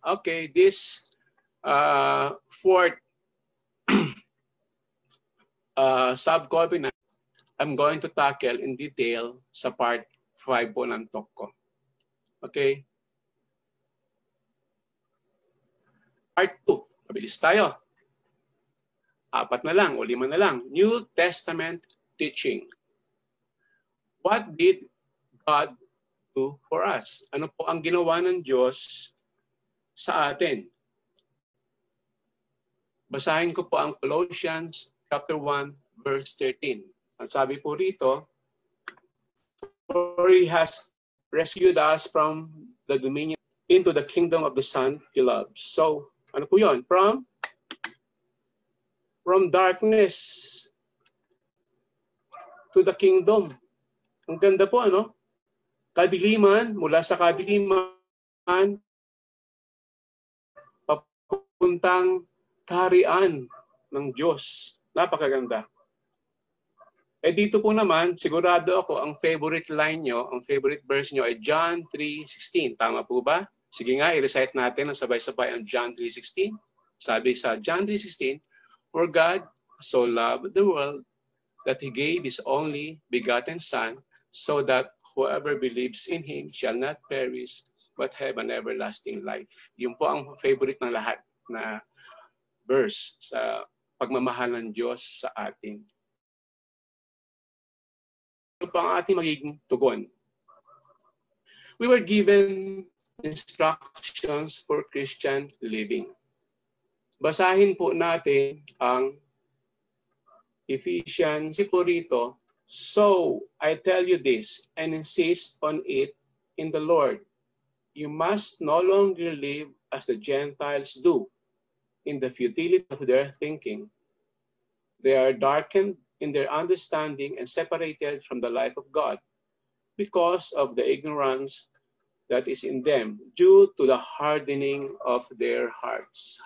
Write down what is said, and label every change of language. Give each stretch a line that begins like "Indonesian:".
English: Okay, this fourth sub-covenant, I'm going to tackle in detail
Filipino: sa part 5 po ng talk ko.
English: Okay?
Filipino: Part 2, mabilis tayo. 4 na lang o 5 na lang.
English: New Testament teaching. What did God do for us?
Filipino: Ano po ang ginawa ng Diyos sa atin? Basahin ko po ang Colossians chapter 1, verse 13. Ang sabi po rito,
English: for He has rescued us from the dominion into the kingdom of the Son He loves. So,
Filipino: ano po yun?
English: From darkness to the kingdom.
Filipino: Ang ganda po, ano? Kadiliman, mula sa kadiliman, papuntang kaharian ng Diyos. Napakaganda. Eh dito po naman, sigurado ako, ang favorite line nyo, ang favorite verse nyo ay John 3:16. Tama po ba? Sige nga, i-recite natin ang sabay-sabay ang John 3:16. Sabi sa
English: John 3:16, for God so loved the world that He gave His only begotten Son, so that whoever believes in Him shall not perish, but have an everlasting life.
Filipino: Yun po ang favorite ng lahat na verse sa pagmamahal ng Diyos sa atin. Ano pa ang ating magiging tugon?
English: We were given instructions for Christian living.
Filipino: Basahin po natin ang Ephesians po rito.
English: So, I tell you this and insist on it in the Lord. You must no longer live as the Gentiles do, in the futility of their thinking. They are darkened in their understanding and separated from the life of God because of the ignorance that is in them due to the hardening of their hearts.